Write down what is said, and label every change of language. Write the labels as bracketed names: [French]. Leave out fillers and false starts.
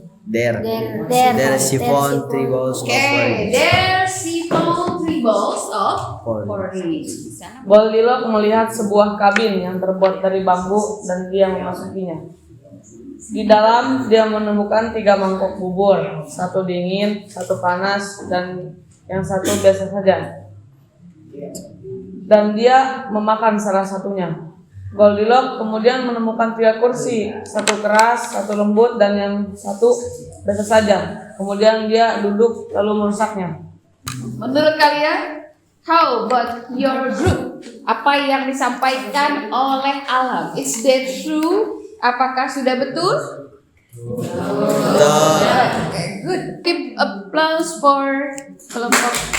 [English] There she found 3 bowls of porridge. there she found 3 bowls of porridge. [Indonesian] Di sana. Goldilocks melihat sebuah kabin yang terbuat dari bambu dan dia memasukinya. Di dalam dia menemukan 3 mangkok bubur, 1 dingin, 1 panas, dan yang 1 biasa saja. Dan dia memakan salah satunya. Goldilocks kemudian menemukan 3 kursi, 1 keras, 1 lembut, dan yang 1 biasa saja. Kemudian dia duduk lalu merusaknya. Menurut kalian, [English] how about your group? [Indonesian] Apa yang disampaikan oleh Alam? [English] Is that true? [Indonesian] Apakah sudah betul? [English] Okay, good. Keep applause for kelompok.